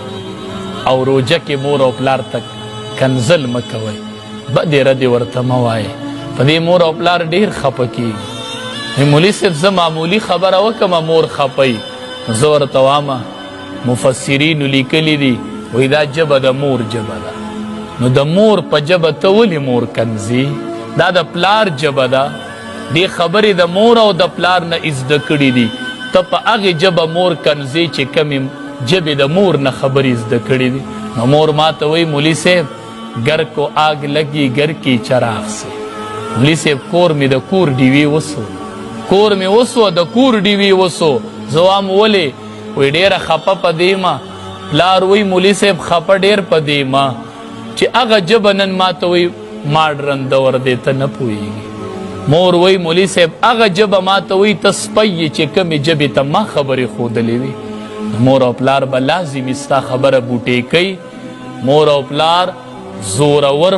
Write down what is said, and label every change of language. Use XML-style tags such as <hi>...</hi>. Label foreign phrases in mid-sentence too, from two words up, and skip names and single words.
<ps>او روژه کې مور او پلار ته کنزل مه کوئ بدې ردې ورته مه وایئ په دې مور او پلار ډېر خفه کېږي مولي صاحب زه معمولي خبره وکړمه مور خفئ زه ورته وامه مفسرینو لیکلي دي وایي دا ژبه د مور ژبه ده نو د مور په ژبه ته ولې مور کنځي دا د پلار ژبه ده دې خبرې د مور او د پلار نه زده کړي دي ته په هغې ژبه مور کنځي چې کمې ژبې د مور نه خبرې زده کړي دي نو مور ما ته وایي مولي صاحب</ps> <ur>گر کو آگ لگی گر کی چراغ سے</ur> <ps>مولي صاحب کور مې د کور ډیوې وسو کور مې وسو د کور ډیوې وسو زه وام ولې وایي ډېره خفه په دې ما پلار وایي مولي صاحب خفه ډېر په دې ما چې هغه ژبه نن ما ته وایي ماډرن دور دی ته نه پوهېږي مور وایي مولي صاحب هغه ژبه ما ته وایي ته سپی یې چې کمې ژبې ته ما خبرې ښودلې وي مور او پلار به لازمي ستا خبره بوټې کوي مور او پلار زورور</ps>